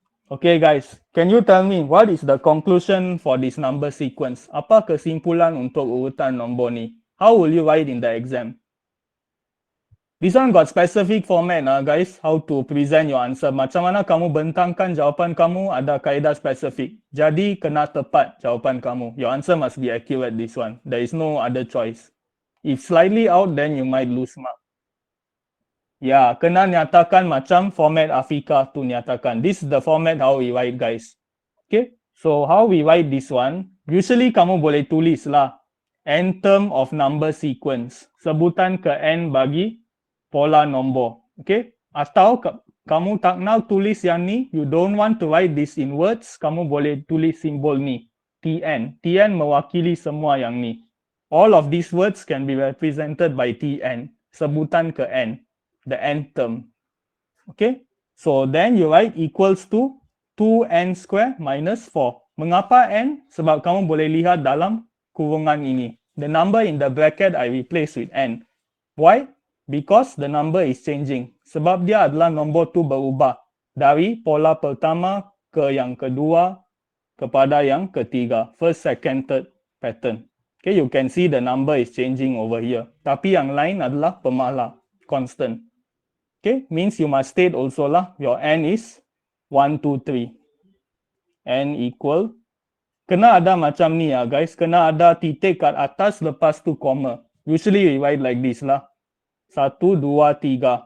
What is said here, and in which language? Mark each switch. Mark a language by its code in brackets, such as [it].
[en] Okay guys, can you tell me what is the conclusion for this number sequence? [ms] Apa kesimpulan untuk urutan nombor ni? [en] How will you write in the exam? This one got specific format guys, how to present your answer. [ms] Macam mana kamu bentangkan jawapan kamu ada kaedah spesifik. Jadi kena tepat jawapan kamu. [en] Your answer must be accurate this one. There is no other choice. If slightly out, then you might lose mark. [ms] Ya, kena nyatakan macam format Afika tu nyatakan. [en] This is the format how we write guys. Okay, so how we write this one, usually [ms] kamu boleh tulis lah [en] n term of number sequence. [ms] Sebutan ke n bagi pola nombor. Okay, atau kamu tak nak tulis yang ni, [en] you don't want to write this in words, [ms] kamu boleh tulis simbol ni, Tn. Tn mewakili semua yang ni. [en] All of these words can be represented by Tn. [ms] Sebutan ke n, [en] the n term. Okay, so then you write equals to 2n square minus 4. [ms] Mengapa n? Sebab kamu boleh lihat dalam kurungan ini. [en] The number in the bracket I replace with n. Why? Because the number is changing. [ms] Sebab dia adalah nombor tu berubah. Dari pola pertama ke yang kedua kepada yang ketiga. [en] First, second, third pattern. Okay, you can see the number is changing over here. [ms] Tapi yang lain adalah pemalas, constant. [en] Okay, means you must state also lah, your n is 1, 2, 3. [ms] N equal, kena ada macam ni guys, kena ada titik kat atas lepas tu koma. [en] Usually we write like this lah. 1, 2, 3.